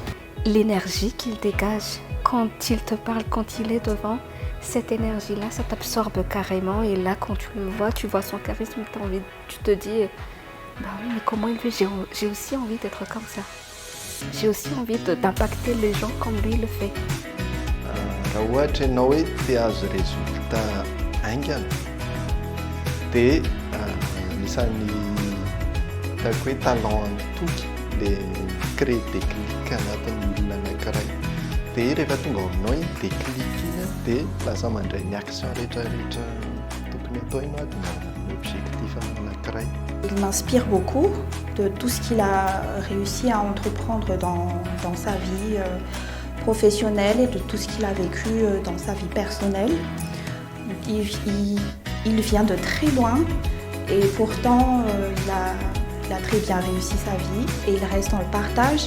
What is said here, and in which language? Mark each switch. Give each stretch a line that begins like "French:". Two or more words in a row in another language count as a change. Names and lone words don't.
French: L'énergie qu'il dégage quand il te parle, quand il est devant, cette énergie-là, ça t'absorbe carrément. Et là, quand tu le vois, tu vois son charisme, tu te dis, bah oui, mais comment il fait? J'ai aussi envie d'être comme ça. J'ai aussi envie d'impacter les gens comme lui le fait.
Malagasy: Raha ohatra ianao hoe te hahazo résultat aingana dia anisan'ny hitako hoe talent an'ny Toky ilay
French: créer déclic
Malagasy: anatin'ny olona anankiray. Dia rehefa tonga ao aminao iny déclic iny dia lasa mandray ny action rehetrarehetra tokony atao ianao adina objectif anankiray.
French: Il m'inspire beaucoup de tout ce qu'il a réussi à entreprendre dans sa vie professionnelle et de tout ce qu'il a vécu dans sa vie personnelle. Il vient de très loin et pourtant il a très bien réussi sa vie et il reste dans le partage.